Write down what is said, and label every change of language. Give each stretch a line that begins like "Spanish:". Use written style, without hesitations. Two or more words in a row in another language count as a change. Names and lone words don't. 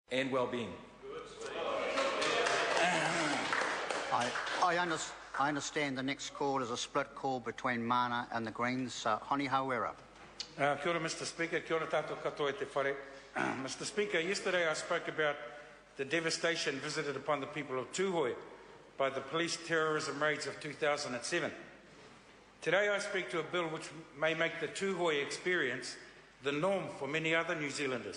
English: and well-being. I understand the next call is a split call between Mana and the Greens. Honi Hawera.
Māori: Kia ora,
English: Mr. Speaker.
Māori: Kia ora tātou katoa te whare.
English: Mr. Speaker, yesterday I spoke about the devastation visited upon the people of Tūhoe by the police terrorism raids of 2007. Today I speak to a bill which may make the Tūhoe experience the norm for many other New Zealanders.